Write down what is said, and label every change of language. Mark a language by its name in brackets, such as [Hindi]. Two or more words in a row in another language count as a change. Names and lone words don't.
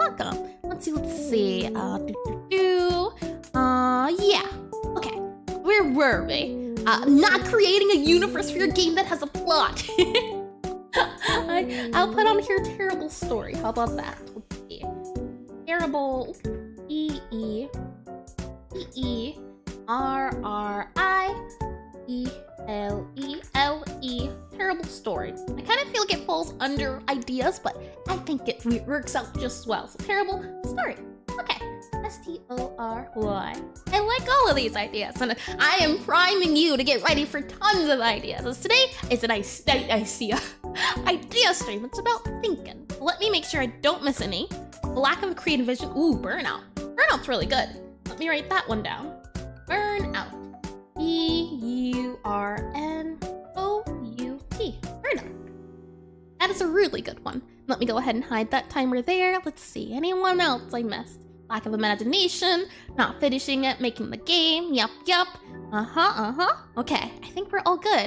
[English] Let's see. Yeah. Okay. Where were we? Not creating a universe for your game that has a plot. I'll put on here terrible story. How about that? Let's see. Terrible. E-E-R-R-I-E-L-E-L-E. Terrible story. I kind of feel like it falls under ideas, but I think it works out just well. So terrible story. Okay. S-T-O-R-Y. I like all of these ideas, and I am priming you to get ready for tons of ideas. As today is an idea stream. It's about thinking. Let me make sure I don't miss any. Lack of a creative vision. Ooh, burnout. Burnout's really good. Let me write that one down. Burnout. B-U-R-N-O-U-T. Burnout. That is a really good one. Let me go ahead and hide that timer there. Let's see. Anyone else I missed? Lack of imagination, not finishing it, making the game, yup. Okay, I think we're all good.